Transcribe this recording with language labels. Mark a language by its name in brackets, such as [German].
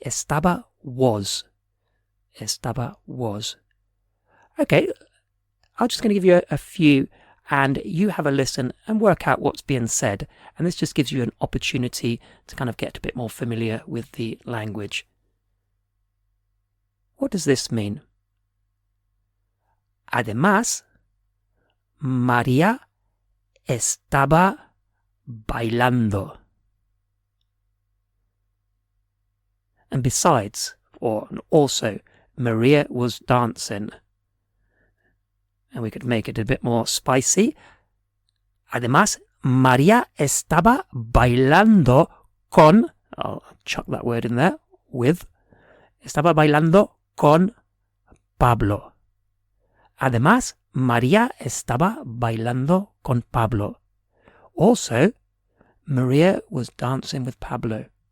[English] Estaba was. Estaba was. Okay, I'm just going to give you a few and you have a listen and work out what's being said. And this just gives you an opportunity to kind of get a bit more familiar with the language. What does this mean? [Spanish] Además, María estaba bailando. [English] And besides, or also, Maria was dancing. And we could make it a bit more spicy. [Spanish] Además, María estaba bailando con, [English] I'll chuck that word in there, with, [Spanish] estaba bailando con Pablo. Además, María estaba bailando con Pablo. [English] Also, Maria was dancing with Pablo.